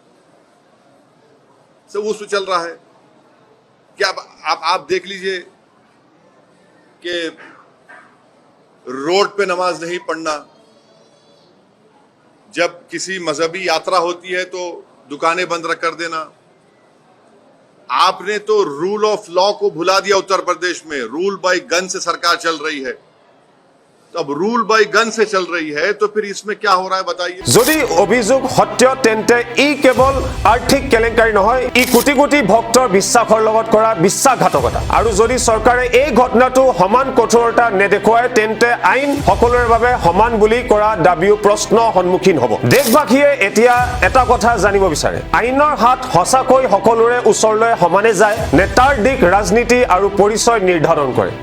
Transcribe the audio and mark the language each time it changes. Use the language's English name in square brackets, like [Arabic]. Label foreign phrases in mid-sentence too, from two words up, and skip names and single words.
[Hindi] सब उस चल रहा है क्या आप देख लीजिए कि रोड पे नमाज नहीं पढ़ना जब किसी मजहबी यात्रा होती है तो दुकानें बंद कर देना आपने तो [English] rule of law [Hindi] को भुला दिया उत्तर प्रदेश में [English] rule by gun [Hindi] से सरकार चल रही है तो अब [English] rule by gun [Hindi] से चल रही है तो फिर इसमें क्या हो रहा है बताइए [Assamese] যদি অভিযোগ সত্য তেন্তে ই কেৱল আৰ্থিক কেলেংকাৰী নহয় ই কোটি কোটি ভক্তৰ বিশ্বাসৰ লগত কৰা বিশ্বাসঘাতকতা আৰু যদি চৰকাৰে এই ঘটনাটো সমান কঠোৰতা নেদেখুৱায় তেন্তে আইন সকলোৰে বাবে সমান বুলি কৰা দাবীও প্ৰশ্ন সন্মুখীন হ'ব দেশবাসীয়ে এতিয়া এটা কথা জানিব বিচাৰে আইনৰ হাত হসাকৈ সকলোৰে ওচৰলৈ সমানে যায় নে তাৰ দিক ৰাজনীতি আৰু পৰিচয় নিৰ্ধাৰণ কৰে